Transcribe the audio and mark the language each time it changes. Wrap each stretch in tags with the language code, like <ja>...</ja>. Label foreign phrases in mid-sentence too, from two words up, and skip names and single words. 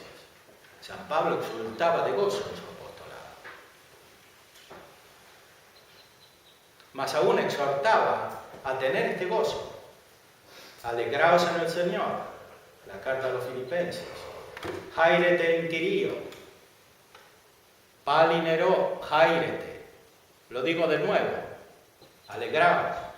<es>San Pablo exultaba de gozo en su apostolado. Más aún exhortaba a tener este gozo. Alegraos en el Señor. La carta a los Filipenses.</es> <el>Χαίρετε εν Κυρίω. Πάλιν ερώ χαίρετε.</el> <es>Lo digo de nuevo. Alegraos.</es>